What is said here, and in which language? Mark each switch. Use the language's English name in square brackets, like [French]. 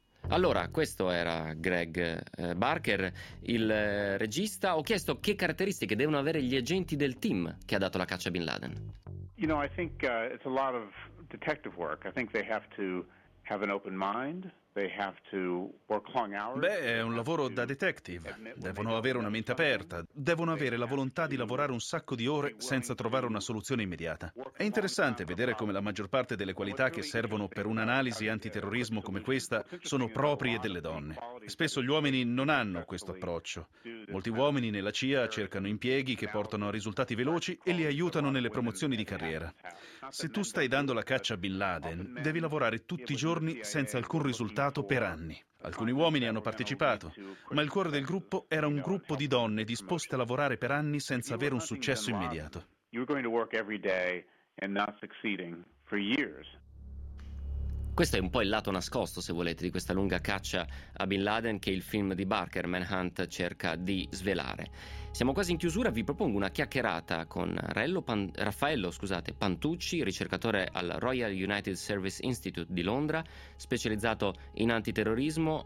[Italian] Allora, questo era Greg Barker, il regista. Ho chiesto che caratteristiche devono avere gli agenti del team che ha dato la caccia a Bin Laden. [English] You know, I think it's a lot of detective work. I think they have to have an open mind. [Italian] Beh, è un lavoro da detective. Devono avere una mente aperta, devono avere la volontà di lavorare un sacco di ore senza trovare una soluzione immediata. È interessante vedere come la maggior parte delle qualità che servono per un'analisi antiterrorismo come questa sono proprie delle donne. Spesso gli uomini non hanno questo approccio. Molti uomini nella CIA cercano impieghi che portano a risultati veloci e li aiutano nelle promozioni di carriera. Se tu stai dando la caccia a Bin Laden, devi lavorare tutti i giorni senza alcun risultato per anni. Alcuni uomini hanno partecipato, ma il cuore del gruppo era un gruppo di donne disposte a lavorare per anni senza avere un successo immediato. [English] You were going to work every day and not succeeding for years. [Italian] Questo è un po' il lato nascosto, se volete, di questa lunga caccia a Bin Laden che il film di Barker, Manhunt, cerca di svelare. Siamo quasi in chiusura, vi propongo una chiacchierata con Raffaello Pantucci, ricercatore al Royal United Service Institute di Londra, specializzato in antiterrorismo.